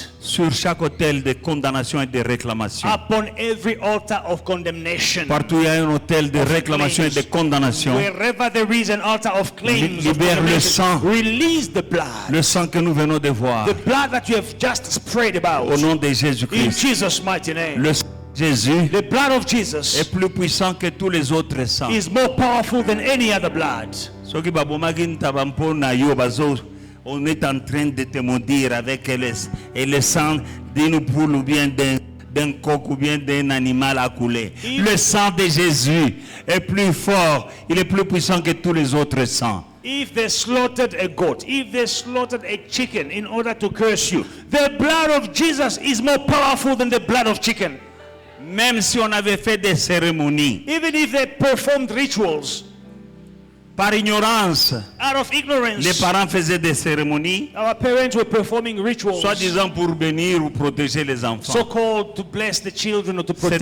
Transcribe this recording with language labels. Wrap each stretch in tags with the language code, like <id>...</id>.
<fr>sur chaque autel de condamnation et de réclamation.</fr> <en>upon every altar of condemnation.</en> <fr>Partout il y a un autel de réclamation et de condamnation.</fr> <en>Wherever there is an altar of claims, of</en> <fr>Libère le sang.</fr> <en>condemnation, release the blood.</en> <fr>Le sang que nous venons de voir.</fr> <en>The blood that you have just sprayed about.</en> <fr>Au nom de</fr> <en>In</en> <fr>Jésus-Christ.</fr> <en>Jesus' mighty name.</en> <fr>Le sang de Jésus</fr> <en>The blood of</en> <fr>est</fr> <en>Jesus</en> <fr>plus puissant que tous les autres sangs.</fr> <en>is more powerful than any other blood.</en> <ln>Soki babomaki ntaba mpona yo bazo,</ln> <fr>on est en train de te maudire avec le sang d'une poule ou bien d'un coq ou bien d'un animal à couler. Le sang de Jésus est plus fort, il est plus puissant que tous les autres sangs.</fr> <en>If they slaughtered a goat, if they slaughtered a chicken in order to curse you, the blood of Jesus is more powerful than the blood of chicken.</en> <fr>Même si on avait fait des cérémonies,</fr> <en>Even if they performed rituals</en> <fr>par ignorance,</fr> <en>out of ignorance,</en> <fr>les parents faisaient des cérémonies,</fr> <en>our parents were performing rituals,</en> <fr>soi-disant pour bénir ou protéger les enfants.</fr> <en>so called to bless the children or to protect</en>